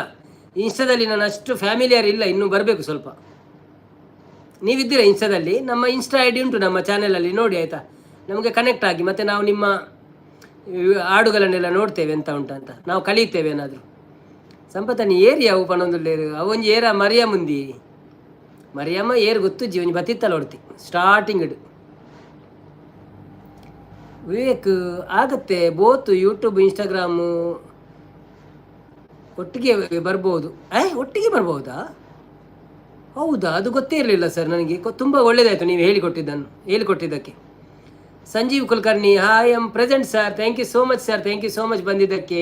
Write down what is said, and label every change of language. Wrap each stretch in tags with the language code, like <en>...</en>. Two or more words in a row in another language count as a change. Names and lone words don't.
<kn>ಇನ್ಸ್ಟಾದಲ್ಲಿ ನಾನು ಅಷ್ಟು ಫ್ಯಾಮಿಲಿಯರ್ ಇಲ್ಲ, ಇನ್ನೂ ಬರಬೇಕು ಸ್ವಲ್ಪ. ನೀವಿದ್ದೀರಾ ಇನ್ಸ್ಟಾದಲ್ಲಿ? ನಮ್ಮ ಇನ್ಸ್ಟಾ ಐ ಡಿ ಉಂಟು ನಮ್ಮ ಚಾನೆಲಲ್ಲಿ, ನೋಡಿ ಆಯಿತಾ. ನಮಗೆ ಕನೆಕ್ಟ್ ಆಗಿ, ಮತ್ತು ನಾವು ನಿಮ್ಮ ಹಾಡುಗಳನ್ನೆಲ್ಲ ನೋಡ್ತೇವೆ ಎಂತ ಉಂಟಂತ, ನಾವು ಕಲಿಯುತ್ತೇವೆ ಏನಾದರೂ.</kn> <tcy>ಸಂಪತ್ತನಿ ಏರಿಯಾ ಪನೊಂದುಲ್ಲೇರು ಅವೊಂಜಿ ಏರ ಮರಿಯ ಮುಂದಿ ಮರಿಯಮ್ಮ ಏರು ಗೊತ್ತುಜ್ಜಿ ಒಂಜಿ ಬತ್ತಿತ್ತಲ್ಲ ಹೊಡ್ತಿ ಸ್ಟಾರ್ಟಿಂಗ್ ಇಡು.</tcy> <kn>ವಿವೇಕ್ ಆಗತ್ತೆ, ಬೋತ್ ಯೂಟ್ಯೂಬ್ ಇನ್ಸ್ಟಾಗ್ರಾಮು ಒಟ್ಟಿಗೆ ಬರ್ಬೋದು. ಒಟ್ಟಿಗೆ ಬರ್ಬೋದಾ? ಹೌದಾ, ಅದು ಗೊತ್ತೇ ಇರಲಿಲ್ಲ ಸರ್ ನನಗೆ. ತುಂಬ ಒಳ್ಳೆಯದಾಯಿತು ನೀವು ಹೇಳಿಕೊಟ್ಟಿದ್ದಕ್ಕೆ. ಸಂಜೀವ್ ಕುಲಕರ್ಣಿ,</kn> <en>Hi am present sir, thank you so much sir, thank you so much</en> <kn>ಬಂದಿದ್ದಕ್ಕೆ.</kn>